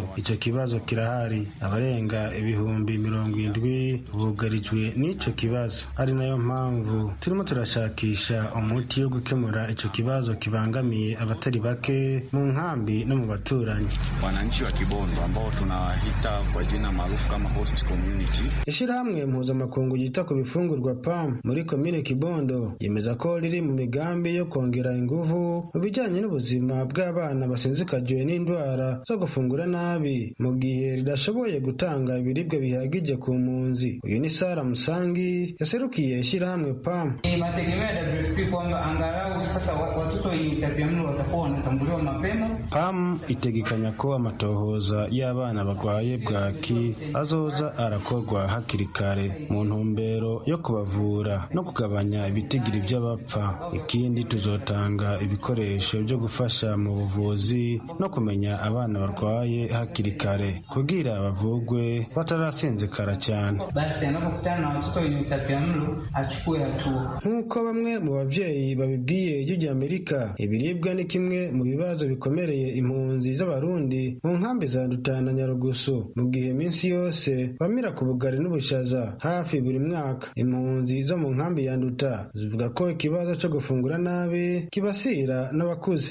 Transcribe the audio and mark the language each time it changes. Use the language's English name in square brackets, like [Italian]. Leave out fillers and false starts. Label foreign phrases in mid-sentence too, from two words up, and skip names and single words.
[Rundi] Ico kibazo kirahari, abarenga 70,000 bugarijwe n'ico kibazo. Ari nayo mpamvu turimo turashakisha umuti yo gukemura ico kibazo kibangamiye abatari bake mu nkambi no mu baturanyi. [Swahili] Wananchi wa Kibondo ambao tunawahita kwa jina maarufu kama [English] host community. [Rundi] Ishirahamwe mpuzamakungu yita ku bifungurwa PAM muri komine Kibondo yemeza ko riri mu migambi yo kongera inguvu mu bijanye n'ubuzima bw'abana basinzikajwe n'indwara zo gufungura nabi mu gihe ridashoboye gutanga ibiribwa bihagije ku mpunzi. Uyu ni Sara Musangi yaserukiye ishirahamwe PAM. [Swahili] Mategemeo ya WFP kwamba angalau sasa watoto wenye utapiamlo watakuwa wanatambuliwa mapema. [Rundi] PAM itegekanya ko amatohoza y'abana bagwaye bwaki azoza arakorwa hakiri kare mu ntumbero yo kubavura no kugabanya ibitigiri by'abapfa. Ikindi tuzotanga ibikoresho byo gufasha mu buvuzi no kumenya abana barwaye hakiri kare kugira bavugwe batarasinzikara cyane. [Swahili] Basi anapokutana na watoto wenye utapiamlo achukue hatua. [Rundi] Nkuko bamwe mu bavyeyi babibwiye ijwi ry'Amerika, ibiribwa ni kimwe mu bibazo bikomereye impunzi z'abarundi mu nkambi za Nduta na Nyarugusu, mu gihe minsi yose bamira ku bugari n'ubushaza hafi buri mwaka. Impunzi zo mu nkambi ya Nduta zivuga ko ikibazo cyo gufungura nabi kibasira n'abakuze,